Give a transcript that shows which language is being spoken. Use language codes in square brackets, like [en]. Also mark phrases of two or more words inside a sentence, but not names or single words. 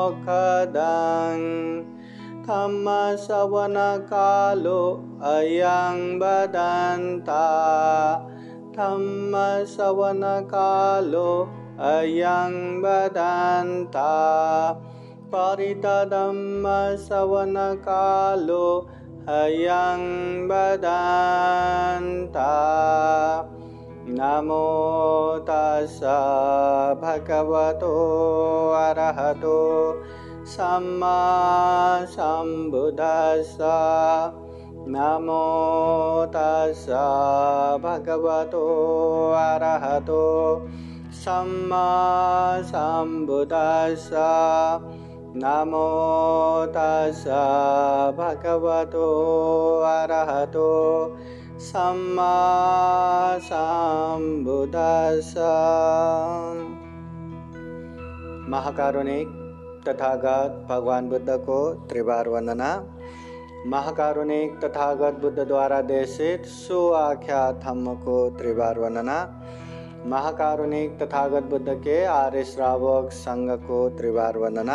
[pi] धम्मश्रवणकालो अयं वदन्ता धम्मश्रवणकालो अयं वदन्ता परितधम्मश्रवणकालो अयं वदन्ता। नमो तस्स भगवतो अरहतो सम्मा सम्बुद्धस्स। नमो तस्स भगवतो अरहतो सम्मा सम्बुद्धस्स। नमो तस्स भगवतो अरहतो सम्मा सम्बुद्धस्स। [hi] महाकारुणिक तथागत भगवान बुद्ध को त्रिवार वंदना। महाकारुणिक तथागत बुद्ध द्वारा देशित सुआख्यात धम्म को त्रिवार वंदना। महाकारुणिक तथागत बुद्ध के आर्य श्रावक संघ को त्रिवार वंदना।